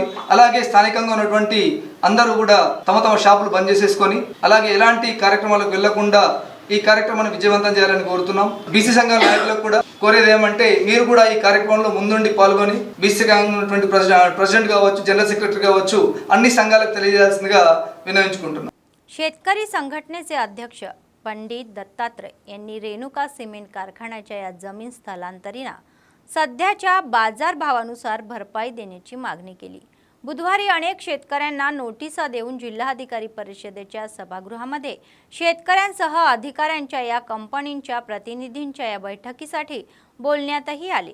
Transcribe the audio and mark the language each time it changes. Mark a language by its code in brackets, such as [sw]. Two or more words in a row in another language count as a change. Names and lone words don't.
[te] అలాగే స్థానికంగా ఉన్నటువంటి అందరూ కూడా తమ తమ షాపులు బంద్ చేసేసుకొని, అలాగే ఎలాంటి కార్యక్రమాలకు వెళ్లకుండా ఈ కార్యక్రమాన్ని విజయవంతం చేయాలని కోరుతున్నాం. బీసీ సంఘాల నాయకులకు కూడా కోరేది ఏమంటే మీరు కూడా ఈ కార్యక్రమంలో ముందుండి పాల్గొని బీసీ సంఘంగా ఉన్నటువంటి ప్రెసిడెంట్ కావచ్చు, [en] general secretary [te] కావచ్చు, అన్ని సంఘాలకు తెలియజేయాల్సిందిగా विनविंచుకుంటున్నాం. [mr] शेतकरी संघटनेचे अध्यक्ष पंडित दत्तात्रय यांनी रेणुका सिमेंट कारखान्याच्या या जमीन स्थलांतरीना सध्याच्या बाजारभावानुसार भरपाई देण्याची मागणी केली. बुधवारी अनेक शेतकऱ्यांना नोटिसा देऊन जिल्हाधिकारी परिषदेच्या सभागृहामध्ये शेतकऱ्यांसह अधिकाऱ्यांच्या या कंपनींच्या प्रतिनिधींच्या या बैठकीसाठी बोलण्यातही आले.